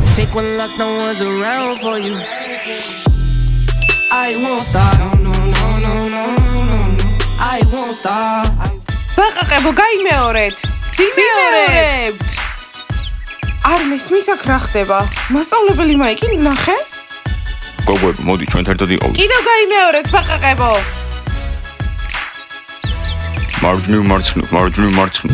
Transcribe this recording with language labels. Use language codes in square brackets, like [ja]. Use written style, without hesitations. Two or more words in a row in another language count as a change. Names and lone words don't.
[en] like when last no one's around for you. I won't stop. No, no, no, no, no, no, no. I won't stop. [ka] ბაყაყებო, გაიმეორეთ. ვიმეორებთ. არ მესმის აქ რა ხდება? მასწავლებელი მაიკი ნახე? გოგოებო, მოდი ჩვენ ერთად იყავით. კიდევ გაიმეორეთ, ბაყაყებო. მარჯვნივ, მარცხნივ, მარჯვნივ, მარცხნივ.